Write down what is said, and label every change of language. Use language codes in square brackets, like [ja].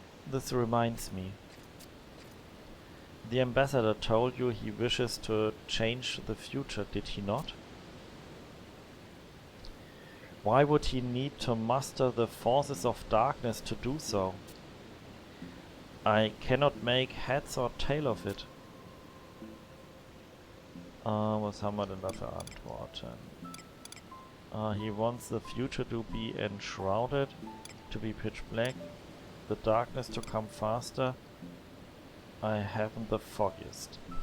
[en] This reminds me. The ambassador told you he wishes to change the future, did he not? Why would he need to muster the forces of darkness to do so? I cannot make heads or tail of it. [de] Was haben wir denn da für Antworten? [en] He wants the future to be enshrouded, to be pitch black, the darkness to come faster. I haven't the foggiest.